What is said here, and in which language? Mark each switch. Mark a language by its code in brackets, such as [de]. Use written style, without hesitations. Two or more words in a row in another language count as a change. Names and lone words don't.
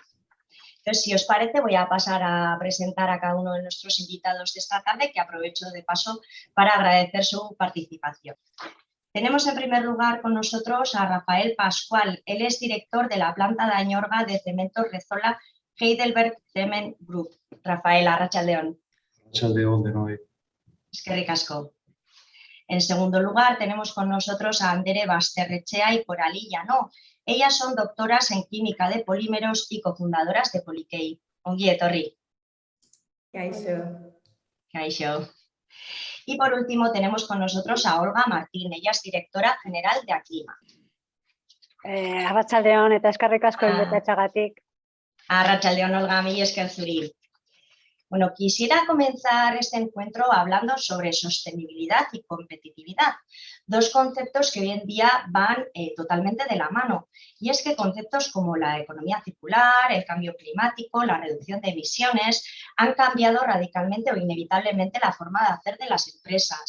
[es] Entonces, si os parece, voy a pasar a presentar a cada uno de nuestros invitados de esta tarde, que aprovecho de paso para agradecer su participación. Tenemos en primer lugar con nosotros a Rafael Pascual. Él es director de la planta de Añorga de Cemento Rezola Heidelberg Cement Group. [eu] Rafael, arratsaldeon. Arratsaldeon denoi. Eskerrik asko. [es] En segundo lugar, tenemos con nosotros a Andere Basterrechea y Coralie Llano. Ellas son doctoras en química de polímeros y cofundadoras de Polikey. [eu] Ongi etorri. Kaixo. Kaixo. [es] Y por último tenemos con nosotros a Olga Martín. Ella es directora general de Aclima. [eu] Arratsaldeon eta eskerrik asko inbitatzeagatik. Arratsaldeon, Olga, mila esker zuri. [es] Bueno, quisiera comenzar este encuentro hablando sobre sostenibilidad y competitividad, dos conceptos que hoy en día van totalmente de la mano. Y es que conceptos como la economía circular, el cambio climático, la reducción de emisiones, han cambiado radicalmente o inevitablemente la forma de hacer de las empresas.